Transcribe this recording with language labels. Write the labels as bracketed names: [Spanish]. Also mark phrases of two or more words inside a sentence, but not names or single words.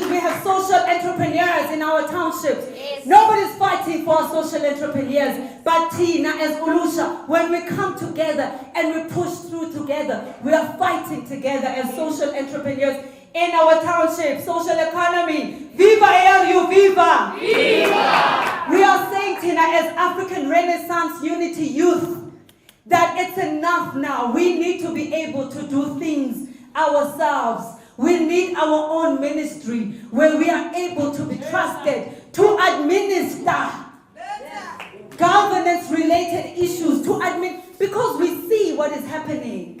[English] We have social entrepreneurs in our townships. Yes. Nobody's fighting for our social entrepreneurs. But Tina, as Ulusha, when we come together and we push through together, we are fighting together as social entrepreneurs in our township, social economy. Viva ARU, viva! Viva! We are saying, Tina, as African Renaissance Unity Youth, that it's enough now. We need to be able to do things ourselves. We need our own ministry where we are able to be trusted to administer governance-related issues, because we see what is happening.